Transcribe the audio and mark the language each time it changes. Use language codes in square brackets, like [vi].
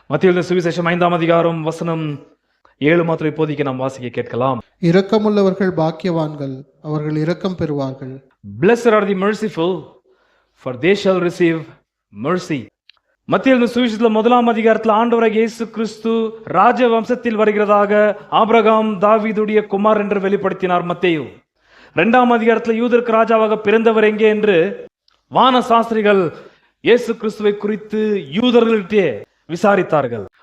[ta] மத்தேயு சுவிசேஷம் 5ஆம் அதிகாரம் வசனம் 7 மாத்திரம் இப்போதைக்கு நாம் வாசிக்க கேட்கலாம். இரக்கமுள்ளவர்கள் பாக்கியவான்கள், அவர்கள் இரக்கம் பெறுவார்கள். [en] Blessed are the merciful, for they shall receive mercy. [ta] மத்தேயு சுவிசேஷத்துல 1ஆம் அதிகாரத்துல ஆண்டவராகிய இயேசு கிறிஸ்து ராஜ வம்சத்தில் வருகிறதாக ஆபிரகாம் தாவீதுடைய குமார் என்று வெளிப்படுத்தினார் மத்தேயு. 2ஆம் அதிகாரத்துல யூதருக்கு ராஜாவாக பிறந்தவர் எங்கே என்று வான சாஸ்திரிகள் இயேசு கிறிஸ்துவை குறித்து யூதர்களிட்டே விசாரித்தார்கள்.